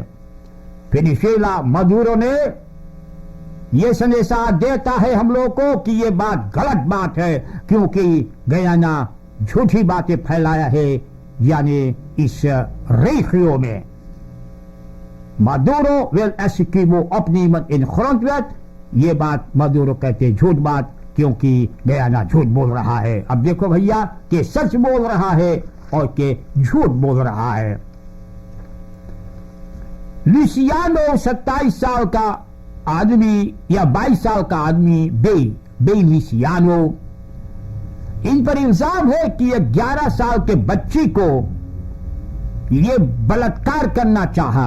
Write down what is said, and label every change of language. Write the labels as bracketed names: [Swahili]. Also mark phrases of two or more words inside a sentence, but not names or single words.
[Caribbean Hindustani] वेनेजुएला मादुरो ने ये संदेशा देता है हम लोग को कि ये बात गलत बात है, क्योंकि गयाना झूठी बातें फैलाया है, यानी इस रेखियों में। [Dutch] Maduro wil Essequibo opnemen in grondwet. [Caribbean Hindustani] ये बात मदुरो कहते झूठ बात, क्योंकि गयाना झूठ बोल रहा है। अब देखो भैया कि सच बोल रहा है और के झूठ बोल रहा है। लुसियानो 27 साल का आदमी या 22 साल का आदमी बे लुसियानो, इन पर इल्जाम है कि ये 11 साल के बच्ची को ये बलात्कार करना चाहा।